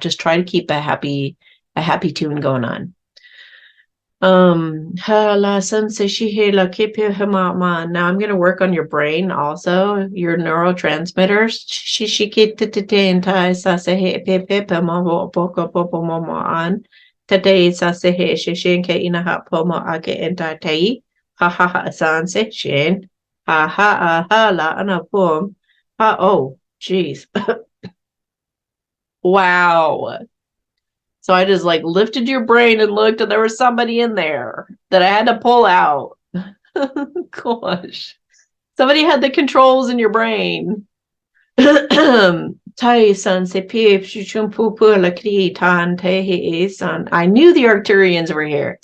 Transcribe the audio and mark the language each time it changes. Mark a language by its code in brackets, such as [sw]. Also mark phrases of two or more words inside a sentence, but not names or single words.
[en] Just try to keep a happy tune going on. Now I'm going to work on your brain also, your neurotransmitters. Today sasehe shishin ke inaha pomo age entai ha ha ha san session ha ha ha la anapum ha oh jeez. Wow. So I just like lifted your brain and looked, and there was somebody in there that I had to pull out. Gosh. Somebody had the controls in your brain. I knew the Arcturians were here.